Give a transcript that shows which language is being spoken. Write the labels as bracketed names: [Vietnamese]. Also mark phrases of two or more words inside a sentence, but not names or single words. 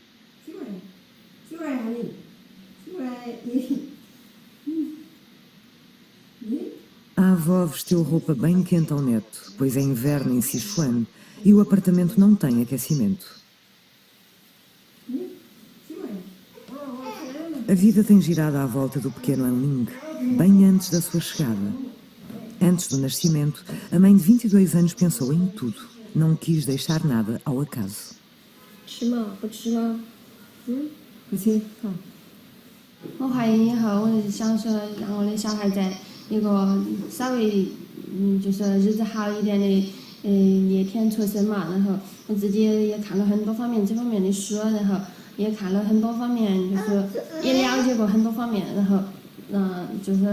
[Portuguese] A avó vestiu roupa bem quente ao neto, pois é inverno em Sichuan e o apartamento não tem aquecimento. A vida tem girado à volta do pequeno Anling, bem antes da sua chegada. Antes do nascimento, a mãe de 22 anos pensou em tudo. Não quis deixar nada ao acaso. [Chinese] 吃吗？不吃吗？不吃。我怀孕以后，我想说让我的小孩在一个稍微就是日子好一点的那天出生嘛。然后我自己也看了很多方面这方面的书，然后也看了很多方面，就是也了解过很多方面，然后就是